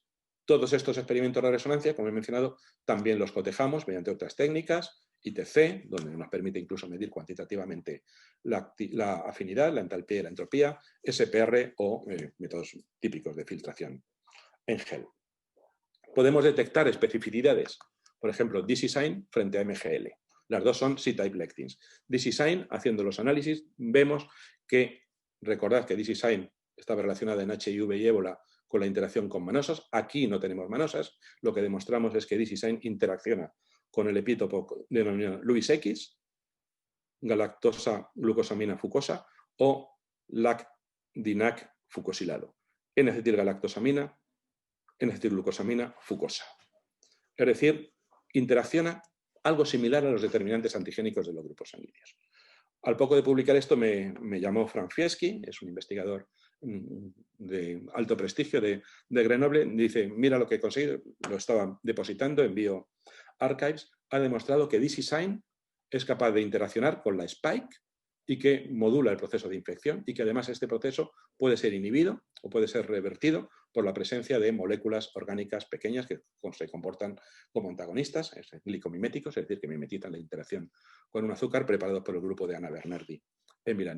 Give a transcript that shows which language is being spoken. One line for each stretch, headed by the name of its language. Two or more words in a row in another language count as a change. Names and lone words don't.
Spanish: Todos estos experimentos de resonancia, como he mencionado, también los cotejamos mediante otras técnicas, ITC, donde nos permite incluso medir cuantitativamente la afinidad, la entalpía y la entropía, SPR o métodos típicos de filtración en gel. Podemos detectar especificidades, por ejemplo, DigiSign frente a MGL. Las dos son
English: C-type lectins.
Spanish: DigiSign, haciendo los análisis, vemos que, recordad que DigiSign estaba relacionada en HIV y ébola con la interacción con manosas. Aquí no tenemos manosas. Lo que demostramos es que DigiSign interacciona con el epítopo denominado Lewis X, galactosa glucosamina fucosa o LAC-DINAC fucosilado. N-acetilgalactosamina, N-acetilglucosamina fucosa. Es decir, interacciona algo similar a los determinantes antigénicos de los grupos sanguíneos. Al poco de publicar esto me llamó Frank Fieschi, es un investigador de alto prestigio de Grenoble, dice, mira lo que he conseguido, lo estaba depositando en bioRxiv, ha demostrado que DigiSign es capaz de interaccionar con la spike y que modula el proceso de infección y que además este proceso puede ser inhibido o puede ser revertido por la presencia de moléculas orgánicas pequeñas que se comportan como antagonistas, glicomiméticos, es decir, que mimetizan la interacción con un azúcar preparados por el grupo de Anna Bernardi en Milán.